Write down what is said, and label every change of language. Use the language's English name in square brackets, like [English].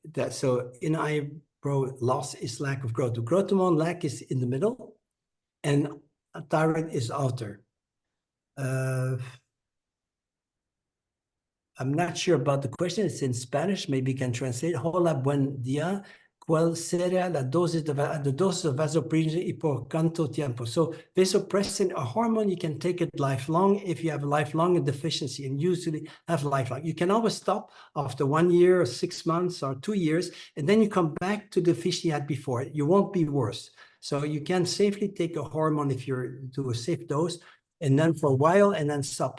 [English] So in eyebrow loss is lack of growth. The growth hormone lack is in the middle, and thyroid is outer. I'm not sure about the question. It's in Spanish. Maybe you can translate. [Spanish] Hola, buen día. ¿Cuál sería la dosis de vasopressin y por cuánto tiempo? [English] So vasopressin, a hormone, you can take it lifelong if you have a lifelong deficiency, and usually have lifelong. You can always stop after 1 year or 6 months or 2 years, and then you come back to the deficiency you had before. You won't be worse. So you can safely take a hormone if you do a safe dose, and then for a while, and then stop.